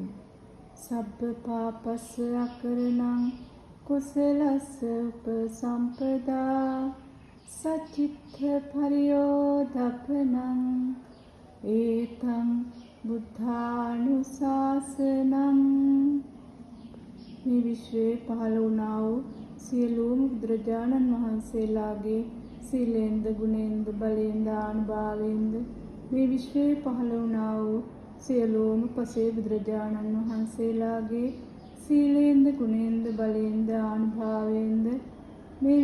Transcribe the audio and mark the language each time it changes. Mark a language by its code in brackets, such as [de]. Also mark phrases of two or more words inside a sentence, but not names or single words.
[pi] සබ්බ පාපස්ස අකරණං කුසලස්ස උපසම්පදා සච්චිත්ත පරියෝදපනං ඒතං බුද්ධානුශාසනං. [si] මේ විශ්වයේ පහළ වුණා වූ සියලුම බුදුරජාණන් වහන්සේලාගේ සීලෙන්ද ගුණෙන්ද බලෙන්ද ආනුභාවයෙන්ද මේ විශ්වයේ පහළ වුණා වූ සියලුම පසේ බුදුරජාණන් වහන්සේලාගේ සීලෙන්ද ගුණෙන්ද බලෙන්ද ආනුභාවයෙන්ද මේ